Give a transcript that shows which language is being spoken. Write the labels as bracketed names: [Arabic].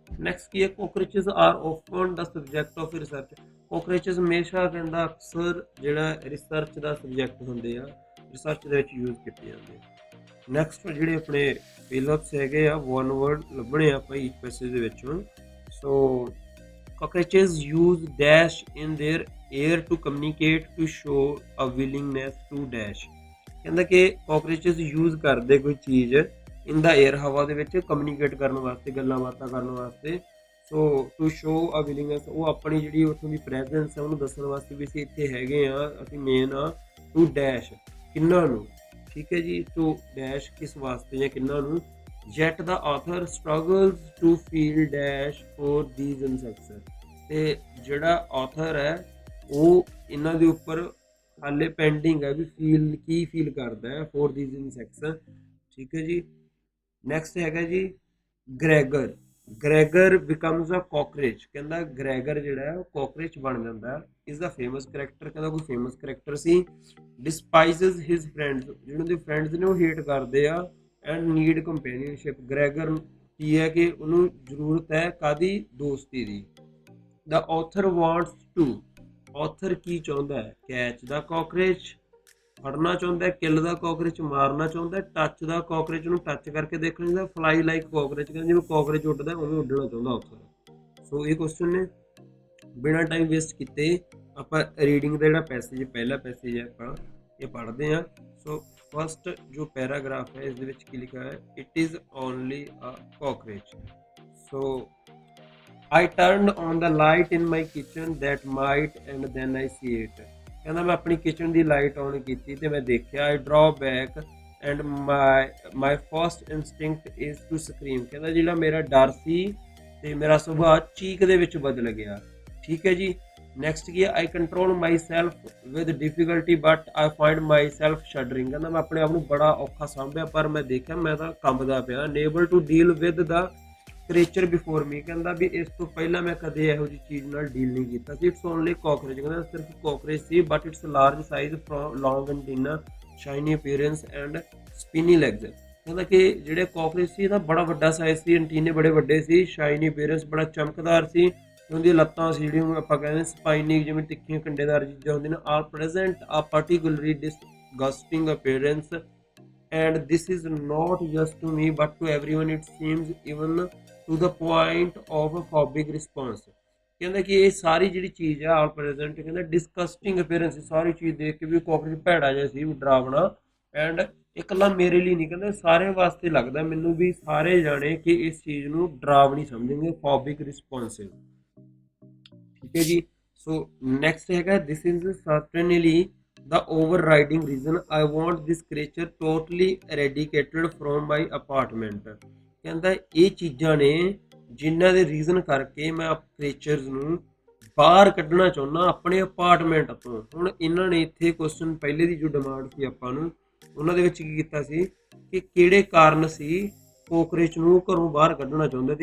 [English] next [Punjabi] ਕੀ ਹੈ, [English] Cockroaches are often the subject of research. [Punjabi] ਕੋਕਰੇਚਸ ਹਮੇਸ਼ਾ ਕਹਿੰਦਾ ਅਕਸਰ ਜਿਹੜਾ ਰਿਸਰਚ ਦਾ ਸਬਜੈਕਟ ਹੁੰਦੇ ਆ, ਰਿਸਰਚ ਦੇ ਵਿੱਚ ਯੂਜ਼ ਕੀਤੇ ਜਾਂਦੇ ਆ। ਨੈਕਸਟ ਜਿਹੜੇ ਆਪਣੇ ਫਿਲਅਪਸ ਹੈਗੇ ਆ 1 ਵਰਡ ਲੱਭਣੇ ਆ ਆਪਾਂ ਇੱਕ ਪੈਸੇਜ ਦੇ ਵਿੱਚੋਂ। [English] So cockroaches use dash in their air to communicate to show a willingness to dash। [Punjabi] ਕਹਿੰਦਾ ਕਿ ਕਾਕਰੇਚਸ ਯੂਜ਼ ਕਰਦੇ ਕੋਈ ਚੀਜ਼ ਇਨ ਦਾ 에ਅਰ, ਹਵਾ ਦੇ ਵਿੱਚ, ਕਮਿਊਨੀਕੇਟ ਕਰਨ ਵਾਸਤੇ, ਗੱਲਾਂ ਬਾਤਾਂ ਕਰਨ ਵਾਸਤੇ। [English] so to show a willingness, [Punjabi] ਉਹ ਆਪਣੀ ਜਿਹੜੀ ਉੱਥੋਂ ਦੀ ਪ੍ਰੈਜ਼ੈਂਸ ਹੈ ਉਹਨੂੰ ਦੱਸਣ ਵਾਸਤੇ ਵੀ ਅਸੀਂ ਇੱਥੇ ਹੈਗੇ ਆ, ਅਸੀਂ ਮੇਨ ਆ। ਟੂ ਡੈਸ਼ ਕਿੰਨਾਂ ਨੂੰ, ਠੀਕ ਹੈ ਜੀ। ਟੂ ਡੈਸ਼ ਕਿਸ ਵਾਸਤੇ ਜਾਂ ਕਿੰਨਾਂ ਨੂੰ, [English] yet the author struggles to feel dash for these insects। [Punjabi] ਤੇ ਜਿਹੜਾ author ਹੈ ਉਹ ਇਹਨਾਂ ਦੇ ਉੱਪਰ ਹਾਲੇ ਪੈਂਡਿੰਗ ਹੈ ਵੀ ਫੀਲ ਕਰਦਾ ਹੈ [English] for these insects। [Punjabi] ਠੀਕ ਹੈ ਜੀ। [English] next [Punjabi] ਹੈਗਾ ਜੀ [English] Gregor. Gregor becomes a cockroach. [Punjabi] ਕਹਿੰਦਾ ਗ੍ਰੈਗਰ ਜਿਹੜਾ ਹੈ ਉਹ ਕਾਕਰੇਚ ਬਣ ਜਾਂਦਾ ਹੈ। [English] Is the famous character. [Punjabi] ਕਹਿੰਦਾ ਕੋਈ ਫੇਮਸ ਕਰੈਕਟਰ ਸੀ। [English] Despises his friends. [Punjabi] ਜਿਹੜੇ ਉਹਦੇ ਫਰੈਂਡਸ ਨੇ ਉਹ ਹੇਟ ਕਰਦੇ ਆ। [English] And need companionship. [Punjabi] ਗ੍ਰੈਗਰ ਕੀ ਹੈ ਕਿ ਉਹਨੂੰ ਜ਼ਰੂਰਤ ਹੈ ਕਾਹਦੀ? ਦੋਸਤੀ ਦੀ। [English] The author wants to. [Punjabi] ਆਥਰ ਕੀ ਚਾਹੁੰਦਾ ਹੈ? [English] catch the cockroach, [Punjabi] ਫੜਨਾ ਚਾਹੁੰਦਾ ਹੈ। [English] kill the cockroach, [Punjabi] ਮਾਰਨਾ ਚਾਹੁੰਦਾ ਹੈ। [English] touch the cockroach, [Punjabi] ਨੂੰ ਟੱਚ ਕਰਕੇ ਦੇਖਣਾ ਚਾਹੁੰਦਾ। [English] fly like cockroach, [Punjabi] ਕਹਿੰਦਾ ਜਿਵੇਂ ਕਾਕਰੇਚ ਉੱਡਦਾ ਉਵੇਂ ਉੱਡਣਾ ਚਾਹੁੰਦਾ ਆਥਰ। ਸੋ ਇਹ ਕੁਐਸਚਨ ਨੇ। ਬਿਨਾਂ ਟਾਈਮ ਵੇਸਟ ਕੀਤੇ ਆਪਾਂ ਰੀਡਿੰਗ ਦਾ ਜਿਹੜਾ ਪੈਸੇਜ, ਪਹਿਲਾ ਪੈਸੇਜ ਹੈ ਆਪਾਂ ਇਹ ਪੜ੍ਹਦੇ ਹਾਂ। ਸੋ ਫਸਟ ਜੋ ਪੈਰਾਗ੍ਰਾਫ ਹੈ ਇਸ ਦੇ ਵਿੱਚ ਕੀ ਲਿਖਿਆ ਹੈ? [English] It is only a cockroach. So I turned on the light in my kitchen that might and then I see it। [Punjabi] ਕਹਿੰਦਾ ਮੈਂ ਆਪਣੀ ਕਿਚਨ ਦੀ ਲਾਈਟ ਔਨ ਕੀਤੀ ਤੇ ਮੈਂ ਦੇਖਿਆ। [English] I draw back and my first instinct is to scream। [Punjabi] ਕਹਿੰਦਾ ਜਿਹੜਾ ਮੇਰਾ ਡਰ ਸੀ ਤੇ ਮੇਰਾ ਸੁਭਾਅ ਚੀਕ ਦੇ ਵਿੱਚ ਬਦਲ ਗਿਆ। ਠੀਕ ਹੈ ਜੀ। ਨੈਕਸਟ ਕੀ ਹੈ? [English] I control myself with difficulty but I find myself shuddering। [Punjabi] ਕਹਿੰਦਾ ਮੈਂ ਆਪਣੇ ਆਪ ਨੂੰ ਬੜਾ ਔਖਾ ਸਾਂਭਿਆ ਪਰ ਮੈਂ ਦੇਖਿਆ ਮੈਂ ਤਾਂ ਕੰਬਦਾ ਪਿਆ। [English] Unable to deal with the creature before me. [Punjabi] ਕਹਿੰਦਾ ਵੀ ਇਸ ਤੋਂ ਪਹਿਲਾਂ ਮੈਂ ਕਦੇ ਇਹੋ ਜਿਹੀ ਚੀਜ਼ ਨਾਲ ਡੀਲ ਨਹੀਂ ਕੀਤਾ ਸੀ। [English] It's only cockroach. [Punjabi] ਕਹਿੰਦਾ ਸਿਰਫ ਕਾਕਰੇਚ ਸੀ [English] But it's large size, long antenna, shiny appearance and spiny legs. [Punjabi] ਕਹਿੰਦਾ ਕਿ ਜਿਹੜੇ ਕਾਕਰੇਚ ਸੀ ਇਹਦਾ ਬੜਾ ਵੱਡਾ ਸਾਈਜ਼ ਸੀ, ਐਂਟੀਨੇ ਬੜੇ ਵੱਡੇ ਸੀ, ਸ਼ਾਈਨੀ ਅਪੀਅਰੈਂਸ ਬੜਾ ਚਮਕਦਾਰ ਸੀ, ਉਹਦੀਆਂ ਲੱਤਾਂ ਸੀ ਜਿਹੜੀਆਂ ਆਪਾਂ ਕਹਿੰਦੇ ਸਪਾਈਨੀ, ਜਿਵੇਂ ਤਿੱਖੀਆਂ ਕੰਡੇਦਾਰ ਚੀਜ਼ਾਂ ਹੁੰਦੀਆਂ ਨੇ। [English] Are present a particularly disgusting appearance and this is not just to me but to everyone it seems, even to the point of a phobic response। [Punjabi] ਕਹਿੰਦਾ ਕਿ ਇਹ ਸਾਰੀ ਜਿਹੜੀ ਚੀਜ਼ ਆ ਆਲ ਪ੍ਰੈਜ਼ੈਂਟ, ਕਹਿੰਦਾ [English] disgusting appearance, [Punjabi] ਸਾਰੀ ਚੀਜ਼ ਦੇਖ ਕੇ ਵੀ ਕਾਕਰੇਚ ਭੈੜਾ ਜਿਹਾ ਸੀ, ਡਰਾਵਣਾ। ਐਂਡ ਇਕੱਲਾ ਮੇਰੇ ਲਈ ਨਹੀਂ, ਕਹਿੰਦਾ ਸਾਰਿਆਂ ਵਾਸਤੇ ਲੱਗਦਾ ਮੈਨੂੰ ਵੀ ਸਾਰੇ ਜਾਣੇ ਕਿ ਇਸ ਚੀਜ਼ ਨੂੰ ਡਰਾਵਣੀ ਸਮਝਣਗੇ, ਫੋਬਿਕ ਰਿਸਪੌਂਸਿਵ। ਠੀਕ ਹੈ ਜੀ। [English] So next ਹੈਗਾ this is certainly the overriding reason I want this creature totally eradicated from my apartment। [Punjabi] ਕਹਿੰਦਾ ਇਹ ਚੀਜ਼ਾਂ ਨੇ ਜਿਨ੍ਹਾਂ ਦੇ ਰੀਜ਼ਨ ਕਰਕੇ ਮੈਂ ਕ੍ਰੀਏਚਰਸ ਨੂੰ ਬਾਹਰ ਕੱਢਣਾ ਚਾਹੁੰਦਾ ਆਪਣੇ ਅਪਾਰਟਮੈਂਟ ਤੋਂ। ਹੁਣ ਇਹਨਾਂ ਨੇ ਇੱਥੇ ਕੁਐਸਚਨ ਪਹਿਲੇ ਦੀ ਜੋ ਡਿਮਾਂਡ ਸੀ ਆਪਾਂ ਨੂੰ, ਉਹਨਾਂ ਦੇ ਵਿੱਚ ਕੀ ਕੀਤਾ ਸੀ ਕਿ ਕਿਹੜੇ ਕਾਰਨ ਸੀ ਕੋਕਰੇਚ ਨੂੰ ਘਰੋਂ ਬਾਹਰ ਕੱਢਣਾ ਚਾਹੁੰਦਾ।